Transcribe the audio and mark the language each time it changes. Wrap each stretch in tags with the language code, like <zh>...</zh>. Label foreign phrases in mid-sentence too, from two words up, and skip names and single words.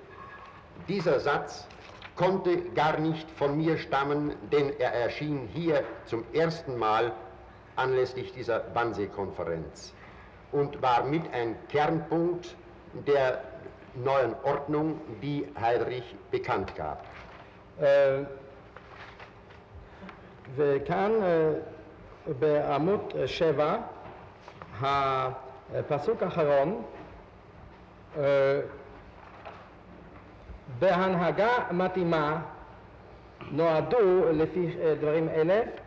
<de>Dieser Satz konnte gar nicht von mir stammen, denn er erschien hier zum ersten Mal anlässlich dieser Wannsee-Konferenz und war mit ein Kernpunkt der neuen Ordnung, die Heydrich bekannt gab.</de> <he>וכאן בעמוד 7, הפסוק האחרון, בהנהגה מתאימה נועדו לפי דברים אלה</he>